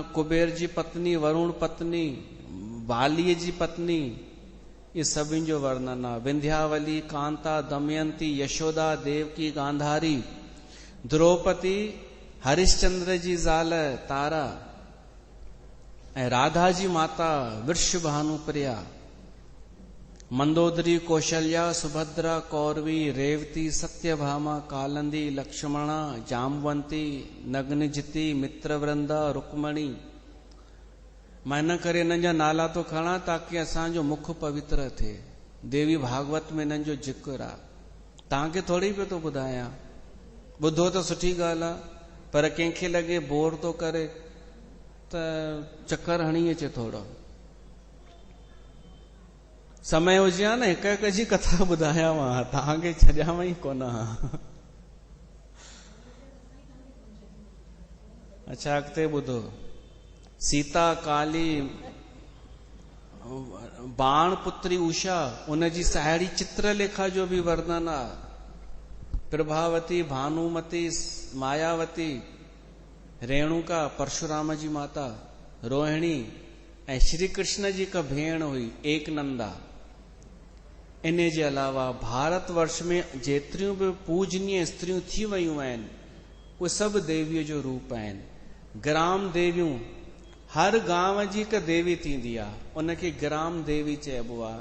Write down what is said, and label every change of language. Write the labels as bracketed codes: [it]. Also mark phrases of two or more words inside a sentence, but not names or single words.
[sd] कुबेर जी पत्नी, वरुण पत्नी, बालीअ जी पत्नी, ये सभिनि जो वर्णन आहे। विंध्यावली, कांता, दमयंती, यशोदा, देवकी, गांधारी, द्रौपदी, हरिश्चंद्र जी ज़ाल तारा, ऐं राधा जी माता वृषभानुप्रिया, मंदोदरी, कौशल्या, सुभद्रा, कौरवी, रेवती, सत्यभामा, कालंदी, लक्ष्मणा, जामवंती, नग्नजिती, मित्रवृंदा, रुक्मणी। मां इन करे इन्हनि जा नाला तो खणा ताकि असांजो मुख पवित्र थिए। देवी भागवत में इन्हनि जो जिक्र आहे, तव्हांखे थोरी पियो थो ॿुधायां। ॿुधो त सुठी ॻाल्हि आहे, पर कंहिंखे लॻे बोर थो करे त चक्कर हणी अचे थोरो। समय हुजे हा न हिक हिक जी कथा ॿुधायांव, तव्हांखे छॾियांव ई कोन। अच्छा अॻिते ॿुधो। सीता काली, बाण पुत्री उषा, उनजी साहेड़ी चित्रलेखा जो भी वर्णन आहे। प्रभावती, भानुमती, मायावती, रेणुका, परशुराम जी माता, रोहिणी, ऐं श्री कृष्ण जी का भेण हुई एकनंदा। इन जे अलावा भारत वर्ष में जेतिरियूं बि पूजनीय स्त्रियूं थी वयूं आहिनि, उहे सभु देवीअ जो रूप आहिनि। ग्राम देवियूं, हर गांव जी हिकु देवी थींदी आहे, उनखे ग्राम देवी चइबो आहे।